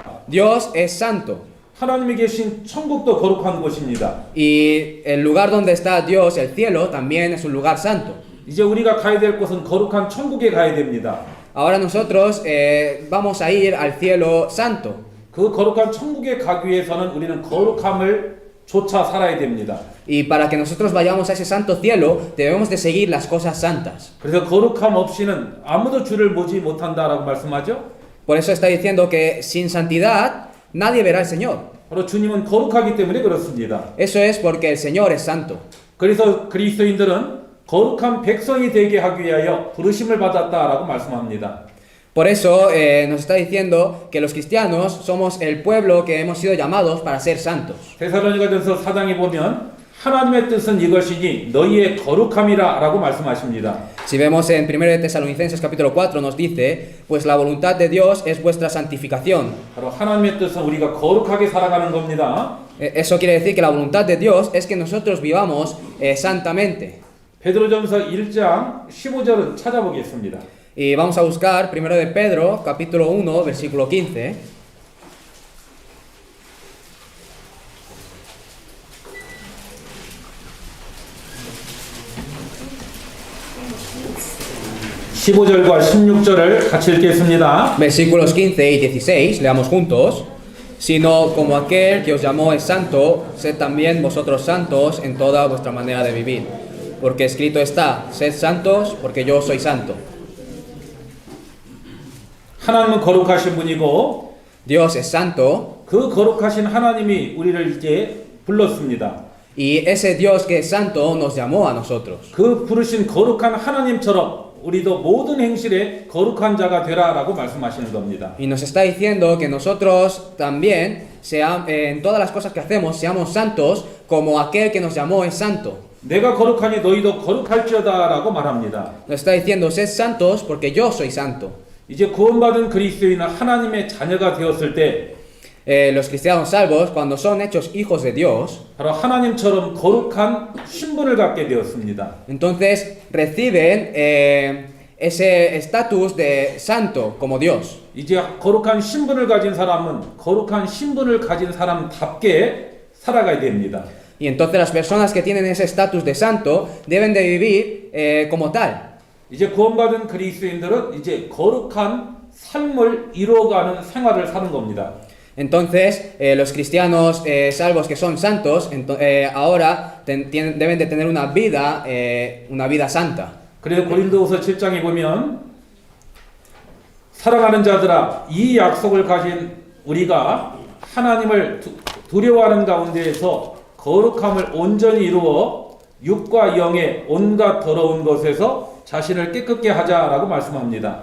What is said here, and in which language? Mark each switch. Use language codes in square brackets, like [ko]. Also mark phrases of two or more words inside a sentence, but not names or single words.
[es] Dios es santo. [ko] 하나님이 계신 천국도 거룩한 곳입니다. [es] Y el lugar donde está Dios, el cielo, también es un lugar santo. [ko] 이제 우리가 가야 될 곳은 거룩한 천국에 가야 됩니다. [es] Ahora nosotros vamos a ir al cielo santo. [ko] 그 거룩한 천국에 가기 위해서는 우리는 거룩함을 좇아 살아야 됩니다. [es] Y para que nosotros vayamos a ese santo cielo, debemos de seguir las cosas santas. [ko] 그래서 거룩함 없이는 아무도 주를 보지 못한다라고 말씀하죠. [es] Por eso está diciendo que sin santidad nadie verá al Señor. [ko] 바로 주님은 거룩하기 때문에 그렇습니다. [es] Eso es porque el Señor es santo. [ko] 그래서 그리스도인들은 거룩한 백성이 되게 하기 위하여 부르심을 받았다라고 말씀합니다. [es] Por eso nos está diciendo que los cristianos somos el pueblo que hemos sido llamados para ser santos. [ko] 데살로니가전서 4장에 보면 하나님의 뜻은 이것이니 너희의 거룩함이라라고 말씀하십니다. [es] Si vemos en 1 de Tesalonicenses capítulo 4 nos dice, pues la voluntad de Dios es vuestra santificación. [ko] 바로 하나님의 뜻은 우리가 거룩하게 살아가는 겁니다. [es] Eso quiere decir que la voluntad de Dios es que nosotros vivamos santamente. [ko] 베드로전서 1장 15절은 찾아보겠습니다. [es] Y vamos a buscar 1 de Pedro capítulo 1 versículo 15. [ko] (15절과 16절을) 같이 읽겠습니다. [es] Versículos 15 y 16, leamos juntos. Sino como aquel que os llamó es santo, sed también vosotros santos en toda vuestra manera de vivir. Porque escrito está, sed santos porque yo soy santo. [ko] 하나님은 거룩하신 분이고 [es] Dios es santo, [ko] 그 거룩하신 하나님이 우리를 이제 불렀습니다. [es] y ese Dios que es santo nos llamó a nosotros. [ko] 그 부르신 거룩한 하나님처럼 우리도 모든 행실에 거룩한 자가 되라라고 말씀하시는 겁니다. [es] Y nos está diciendo que nosotros también, en todas las cosas que hacemos, seamos santos como aquel que nos llamó es santo. [ko] 내가 거룩하니 너희도 거룩할지어다라고 말합니다. [es] Nos está diciendo, sed santos porque yo soy santo. [ko] 이제 구원받은 그리스도인은 하나님의 자녀가 되었을 때 [es] Los cristianos salvos, cuando son hechos hijos de Dios, [ko] 바로 하나님처럼 거룩한 신분을 갖게 되었습니다. [es] entonces reciben ese estatus de santo como Dios. [ko] 이제 거룩한 신분을 가진 사람은 거룩한 신분을 가진 사람답게 살아가야 됩니다. [es] Y entonces las personas que tienen ese estatus de santo deben de vivir como tal. [ko] 이제 구원받은 그리스도인들은 이제 거룩한 삶을 이루어가는 생활을 사는 겁니다. [es] Entonces, los cristianos salvos que son santos, ahora deben de tener una vida santa. [ko] 그래서 고린도후서 7장에 보면 사랑하는 자들아 이 약속을 가진 우리가 하나님을 두려워하는 가운데에서 거룩함을 온전히 이루어 육과 영의 온갖 더러운 것에서 자신을 깨끗게 하자라고 말씀합니다.